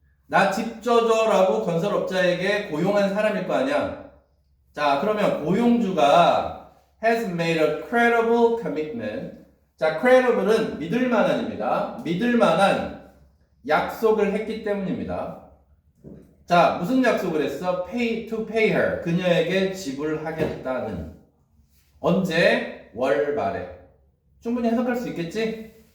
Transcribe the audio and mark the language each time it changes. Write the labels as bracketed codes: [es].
[ko] 나 집 줘줘라고 건설업자에게 고용한 사람일 거 아니야. 자, 그러면 고용주가 [en] has made a credible commitment. [ko] 자, credible은 믿을만한입니다. 믿을만한 약속을 했기 때문입니다. 자, 무슨 약속을 했어? [en] to pay her. [ko] 그녀에게 지불하겠다는. 언제? 월 말에. 충분히 해석할 수 있겠지?